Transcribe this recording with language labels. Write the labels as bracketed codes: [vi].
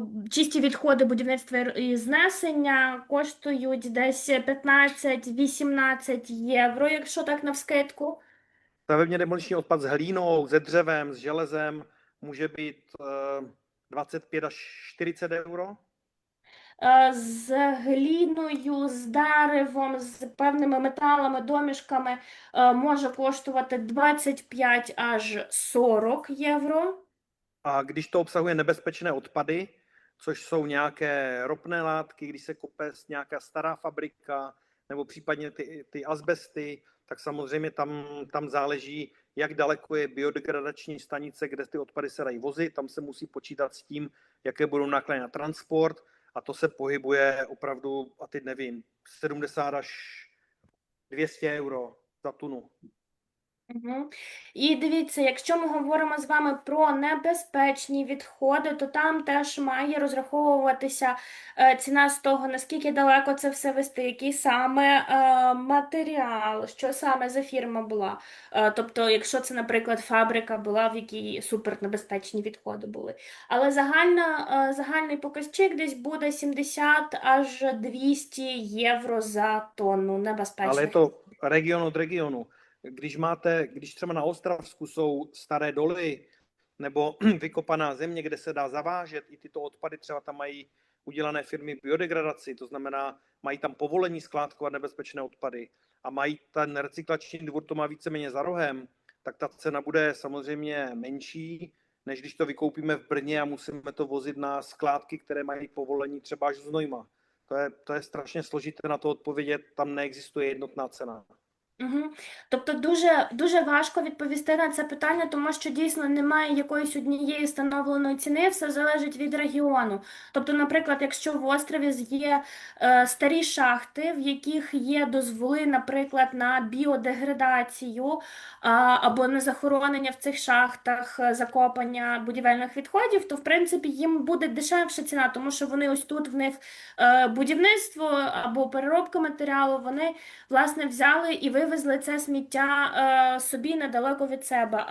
[uk] Чисті відходи будівництва і знесення коштують десь 15-18 євро, якщо так навскидку. [cs] Stavebně demoliční odpad s hlínou, se dřevem, s železem může být 25 až 40 euro. [uk] з гліною, з деревом, з певними металами, домішками може коштувати 25 аж 40 євро. [cs] A když to obsahuje nebezpečné odpady, což jsou nějaké ropné látky, když se kope nějaká stará fabrika, nebo případně ty azbesty, tak samozřejmě tam záleží, jak daleko je biodegradační stanice, kde ty odpady se dají vozit. Tam se musí počítat s tím, jaké budou náklady na transport, a to se pohybuje opravdu, a teď nevím, 70 až 200 euro za tunu. Угу. [uk] І дивіться, якщо ми говоримо з вами про небезпечні відходи, то там теж має розраховуватися ціна з того, наскільки далеко це все вести, який саме матеріал, що саме за фірма була. Тобто, якщо це, наприклад, фабрика була, в якій супернебезпечні відходи були. Але загальний показчик десь буде 70 аж 200 євро за тонну [cs] Ale je [uk] небезпечних. [cs] to region od regionu. Když třeba na Ostravsku jsou staré doly nebo vykopaná země, kde se dá zavážet i tyto odpady, třeba tam mají udělané firmy biodegradaci, to znamená, mají tam povolení skládkovat nebezpečné odpady a mají ten recyklační dvůr, to má víceméně za rohem, tak ta cena bude samozřejmě menší, než když to vykoupíme v Brně a musíme to vozit na skládky, které mají povolení třeba až z Znojma. To je strašně složité na to odpovědět, tam neexistuje jednotná cena. Угу. [uk] Тобто дуже важко відповісти на це питання, тому що дійсно немає якоїсь однієї встановленої ціни, все залежить від регіону. Тобто, наприклад, якщо в острові є старі шахти, в яких є дозволи, наприклад, на біодеградацію або на захоронення в цих шахтах, закопання будівельних відходів, то в принципі їм буде дешевша ціна, тому що вони ось тут в них будівництво або переробка матеріалу, вони власне взяли і вивезли це сміття собі недалеко від себе.